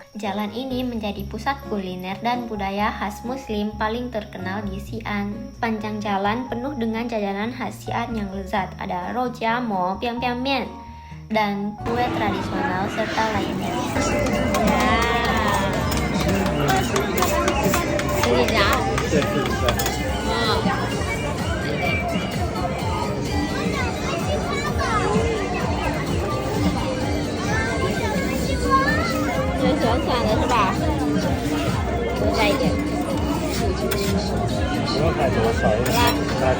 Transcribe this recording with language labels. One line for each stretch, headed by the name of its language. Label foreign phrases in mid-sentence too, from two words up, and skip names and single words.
Indonesian: Jalan ini menjadi pusat kuliner dan budaya khas Muslim paling terkenal di Xi'an. Panjang jalan penuh dengan jajanan khas Xi'an yang lezat. Ada rojia mo, piang piang mian, dan kue tradisional serta lainnya. Ini ya.
Chinese: 喜欢酸的是吧？多加一点。不用太多，少一点辣椒。